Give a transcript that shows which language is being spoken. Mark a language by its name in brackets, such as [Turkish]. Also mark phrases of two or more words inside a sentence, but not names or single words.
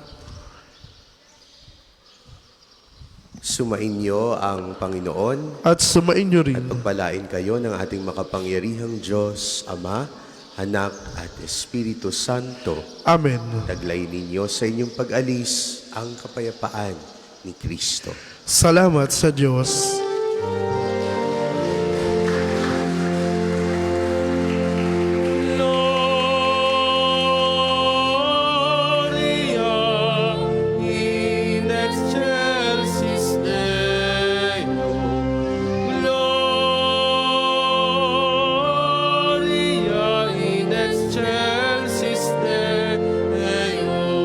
[Filipino] Sumainyo ang Panginoon At sumainyo at rin. pagpalain kayo ng ating makapangyarihang Diyos, Ama, Anak at Espiritu Santo. Amen. Taglay ninyo sa inyong pag-alis ang kapayapaan ni Kristo. Salamat sa Diyos. [Latin] Gloria in excelsis Deo. Gloria in excelsis Deo.